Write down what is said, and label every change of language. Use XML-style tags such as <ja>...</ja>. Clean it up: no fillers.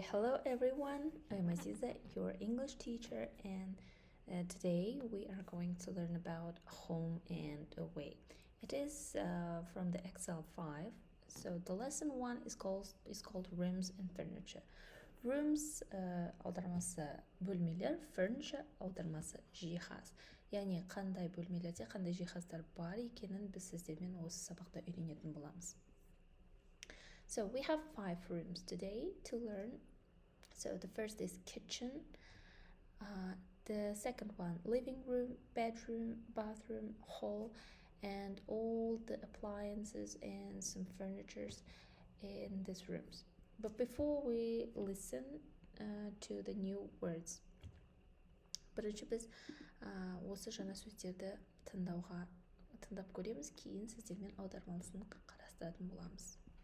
<en>Hello everyone, I'm Aziza, your English teacher, and today we are going to learn about home and away. It is from the Excel 5. So the lesson 1 is called rooms and furniture.</en> <kk>Rooms аудармасы бөлмелер, furniture аудармасы жиһаз. Яғни қандай бөлмелерде қандай жиһаздар бар екенін біз сіздермен осы сабақта үйренетін боламыз.</kk> <en>So we have 5 rooms today to learn. So the first is kitchen, the second one living room, bedroom, bathroom, hall, and all the appliances and some furnitures in these rooms. But before we listen to the new words,</en> <kk>бірінші біз осы жаңа сөздерді тыңдап көреміз, кейін сіздермен аудармалысын қарастыратын боламыз.</kk>